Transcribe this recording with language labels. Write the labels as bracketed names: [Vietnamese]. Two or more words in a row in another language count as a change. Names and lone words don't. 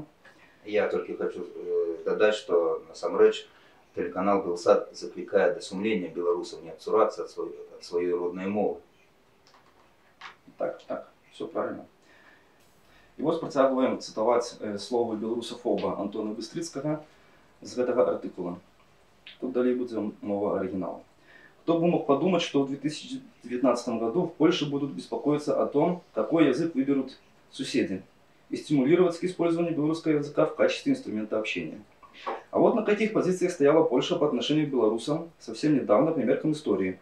[Belarusian] Я толькі хочу дадаць, што насамрэч тэлеканал Белсат заклікае да сумлення беларусаў не адцурацца ад сваёй роднай мовы. [Russian] Так, все правильно. [Belarusian] І вось працягваем цытаваць словы беларусафоба Антона Быстрыцкага з гэтага артыкула. Тут далей будзе мова оригинала. [Russian] Кто бы мог подумать, что в 2019 году в Польше будут беспокоиться о том, какой язык выберут соседи, и стимулировать к использованию белорусского языка в качестве инструмента общения. А вот на каких позициях стояла Польша по отношению к белорусам совсем недавно по меркам истории.